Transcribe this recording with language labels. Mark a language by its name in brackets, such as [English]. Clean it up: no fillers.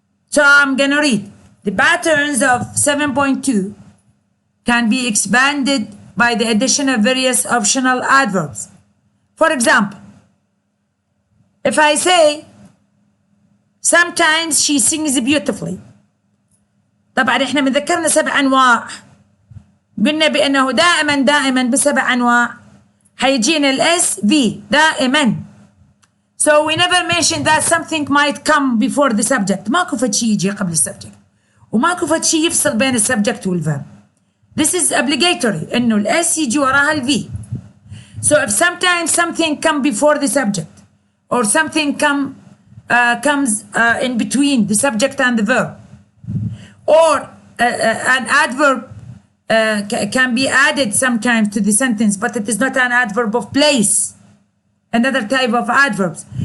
[English] So I'm gonna read. The patterns of 7.2 can be expanded by the addition of various optional adverbs. For example, if I say, sometimes she sings beautifully. [Arabic] طبعا احنا مذكرنا 7 أنواع. قلنا بأنه دائما ب7 أنواع حيجينا الاس في دائما. [English] So we never mentioned that something might come before the subject. [Arabic] ماكو فد شيء يجي قبل السبجكت وماكو فد شيء يفصل بين السبجكت والفيرب. [English] This is obligatory [Arabic] انه الاس يجي وراها الفي. [English] So if sometimes something come before the subject or something comes in between the subject and the verb, or an adverb can be added sometimes to the sentence, but it is not an adverb of place, another type of adverbs.